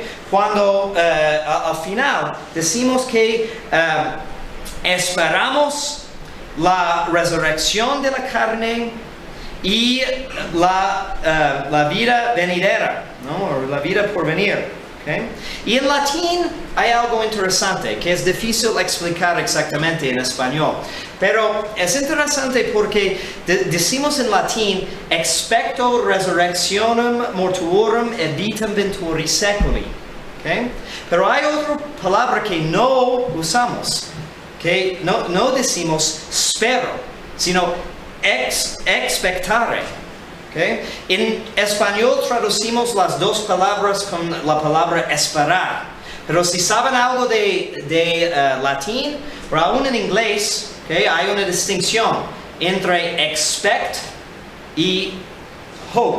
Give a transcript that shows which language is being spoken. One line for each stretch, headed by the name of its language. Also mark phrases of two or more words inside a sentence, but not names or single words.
Spanish: Cuando al final decimos que esperamos la resurrección de la carne y la vida venidera, ¿no? O la vida por venir. ¿Okay? Y en latín hay algo interesante que es difícil explicar exactamente en español, pero es interesante porque decimos en latín
Latin: expecto resurrectionem mortuorum et vitam venturi seculi.
Spanish: ¿Okay? Pero hay otra palabra que no usamos, que no decimos spero, sino expectare. Okay? En español traducimos las dos palabras con la palabra esperar, pero si saben algo de latín o aún en inglés, okay, hay una distinción entre expect y hope.